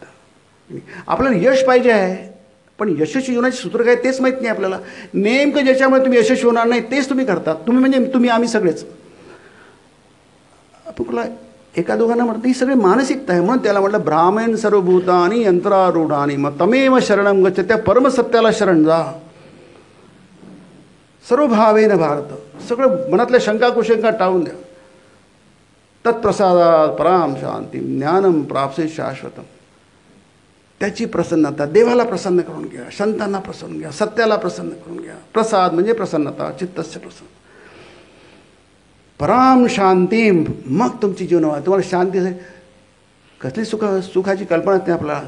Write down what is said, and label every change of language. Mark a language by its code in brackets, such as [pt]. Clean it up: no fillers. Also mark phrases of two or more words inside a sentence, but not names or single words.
[mr] आपल्याला यश पाहिजे आहे, पण यशस्वी जीवनाचे सूत्र काय तेच माहीत नाही आपल्याला. नेमकं ज्याच्यामुळे तुम्ही यशस्वी होणार नाही तेच तुम्ही करतात. तुम्ही म्हणजे तुम्ही, आम्ही सगळेच. आपल्याला एका दोघांना म्हणतात ही सगळी मानसिकता आहे. म्हणून त्याला म्हटलं [sa] ब्राह्मण सर्वभूतानी यंत्रारूढानी मग तमेव शरणम गच्छ, [mr] त्या परमसत्याला शरण जा. [sa] सर्व भावेन भारत, [mr] सगळं मनातल्या शंका कुशंका टाळून द्या. [sa] तत्प्रसादात पराम शांती ज्ञानम प्राप्से शाश्वतम. [mr] त्याची प्रसन्नता, देवाला प्रसन्न करून घ्या, संतांना प्रसन्न घ्या, सत्याला प्रसन्न करून घ्या. प्रसाद म्हणजे प्रसन्नता, [sa] चित्तस्य प्रसन्न. पराम शांती, [mr] मग तुमची जीवनावर तुम्हाला शांती. कसली सुखाची कल्पना नाही आपल्याला.